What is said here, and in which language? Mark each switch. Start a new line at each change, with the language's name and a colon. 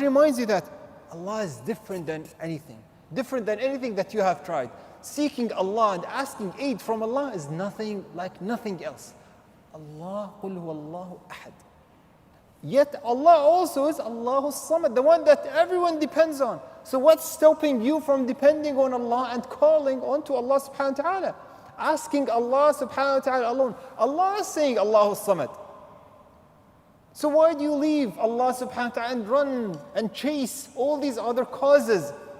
English: It reminds you that Allah is different than anything that you have tried. Seeking Allah and asking aid from Allah is nothing like nothing else.
Arabic: Allah, قُلْ هُوَ اللَّهُ أَحَدٌ.
English: Yet Allah also is Allahu Samad, the one that everyone depends on. So what's stopping you from depending on Allah and calling on to Allah subhanahu wa ta'ala? Asking Allah subhanahu wa ta'ala alone. Allah is saying Allahu Samad. So why do you leave Allah subhanahu wa ta'ala and run and chase all these other causes?